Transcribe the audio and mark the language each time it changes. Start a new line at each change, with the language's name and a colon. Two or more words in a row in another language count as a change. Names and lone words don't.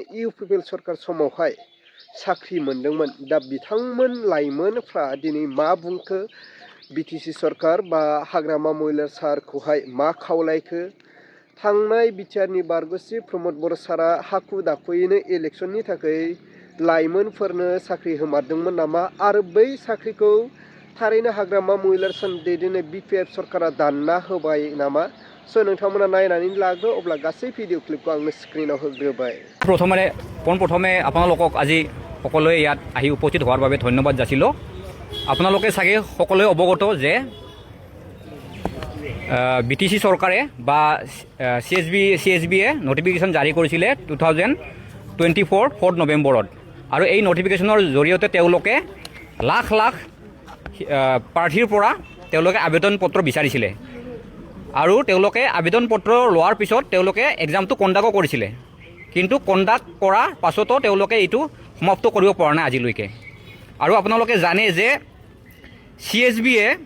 Bodo: इउपिपिएल सरकार समावहाय साख्रि मोनदोंमोन दा बिथांमोन लाइमोनफ्रा दिनै मा बुंखो बिटिसि सरकार बा हाग्रामा महिलार सारखौहाय मा खावलायखो थांनाय बिटिआरनि बारग' चिफ प्रमद बर सारा हाखु दाखुयैनो इलेक्सननि थाखाय लाइमोनफोरनो साख्रि होमारदोंमोन नामा आरो बै साख्रिखौ थारैनो हाग्रामा महिलार सान दैदेननाय बिपिएफ सरकारा दानना होबाय नामा स' नोंथांमोना नायनानै लाग्रो अब्ला गासै
Assamese: ভিডিঅ' ক্লিপটো
Bodo: आंनो স্ক্ৰিনত होग्रोबाय
Assamese: পোনপ্ৰথমে আপোনালোকক আজি সকলোৱে ইয়াত আহি উপস্থিত হোৱাৰ বাবে ধন্যবাদ যাচিলোঁ আপোনালোকে চাগে সকলোৱে অৱগত যে বিটিচি চৰকাৰে বা CSBয়ে নটিফিকেশ্যন জাৰি কৰিছিলে 2024 4 নৱেম্বৰত আৰু এই নটিফিকেশ্যনৰ জৰিয়তে তেওঁলোকে লাখ লাখ প্ৰাৰ্থীৰ পৰা তেওঁলোকে আবেদন পত্ৰ বিচাৰিছিলে আৰু তেওঁলোকে আবেদন পত্ৰ লোৱাৰ পিছত তেওঁলোকে এক্সামটো কণ্ডাক্ট কৰিছিলে কিন্তু কণ্ডাক্ট কৰাৰ পাছতো তেওঁলোকে এইটো সমাপ্ত কৰিব পৰা নাই আজিলৈকে আৰু আপোনালোকে জানে যে CSBয়ে